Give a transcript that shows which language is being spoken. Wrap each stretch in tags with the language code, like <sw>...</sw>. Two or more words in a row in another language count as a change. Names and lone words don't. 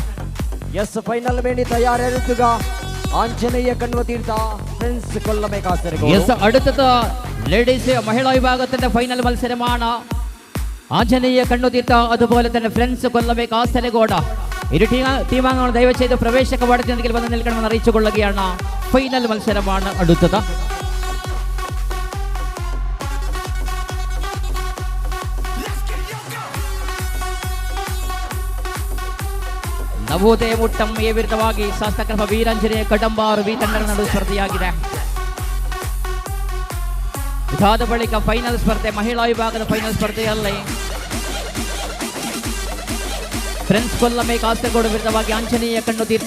<ml>എസ് ഫൈനൽ വേണ്ടി തയ്യാറെടുക്കുക ആഞ്ജനേയ കൺവതീർത്ത ഫ്രണ്ട്സ് കൊല്ലമേ കാസർഗോഡ്. യെസ് അടുത്തത് ലേഡീസ് മഹിളാ വിഭാഗത്തിന്റെ ഫൈനൽ മത്സരമാണ്. ആഞ്ജനേയ കണ്ണുതീർത്ത അതുപോലെ തന്നെ ഫ്രണ്ട്സ് കൊല്ലമേ കാസർഗോഡ്. ഇരു ടീമാംഗങ്ങൾ ദയവ് ചെയ്ത് പ്രവേശ കവാടത്തിൽ വന്ന് നിൽക്കണമെന്ന് അറിയിച്ചു കൊള്ളുകയാണ്. ഫൈനൽ മത്സരമാണ് അടുത്തത്.</ml> <kn>ನವೋದಯ ಮುಟ್ಟಂ ಎ ವಿರುದ್ಧವಾಗಿ ಶಾಸಕ ವೀರಾಂಜನೇಯ ಕಡಂಬಾರು ಬಿ ತಂಡಗಳ ನಡುವೆ ಸ್ಪರ್ಧೆಯಾಗಿದೆ. ಇದಾದ ಬಳಿಕ ಫೈನಲ್ ಸ್ಪರ್ಧೆ, ಮಹಿಳಾ ವಿಭಾಗದ ಫೈನಲ್ ಸ್ಪರ್ಧೆಯಲ್ಲಿ ಫ್ರೆಂಡ್ಸ್ ಕೊಲ್ಲಮೆ ಕಾಸರಗೋಡು ವಿರುದ್ಧವಾಗಿ ಆಂಜನೇಯ ಕಣ್ಣುತೀರ್ಥ.</kn>